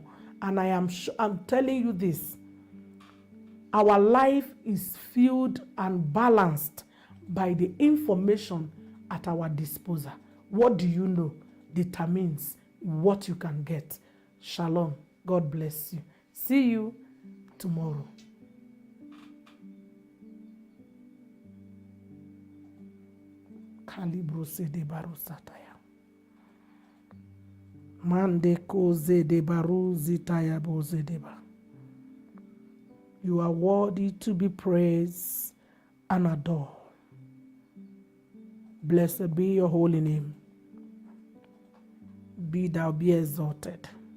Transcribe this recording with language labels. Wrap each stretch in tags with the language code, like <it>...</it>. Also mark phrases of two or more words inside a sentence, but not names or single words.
<en>And I'm telling you this, our life is filled and balanced by the information at our disposal. What do you know determines what you can get. Shalom. God bless you. See you tomorrow. Kalibro se de baru sataya. Mande koze de baru zitaya boze deba. You are worthy to be praised and adored. Blessed be your holy name. Be thou be exalted.</en>